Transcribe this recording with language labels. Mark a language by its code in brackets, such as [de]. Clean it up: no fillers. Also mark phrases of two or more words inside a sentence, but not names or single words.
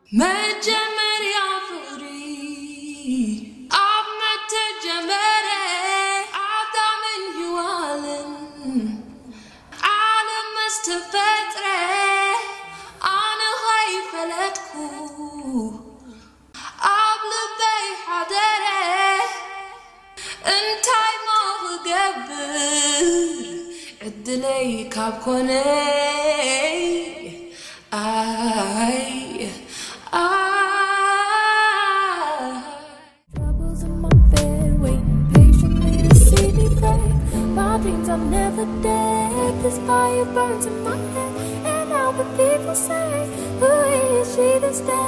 [ti] መጀመሪያ ፍቅሪ ኣብ መተጀመረ ኣዳምን ሔዋንን ዓለም መስተፈጥረ ኣነ ኸይፈለጥኩ ኣብ ልበይ ሓደረ እንታይ ሞ ክገብር ዕድለይ ካብ ኮነይ [en] Troubles in my bed, waiting patiently to see me break. My dreams are never dead. This fire burns in my head, and now the people say, who is she this day?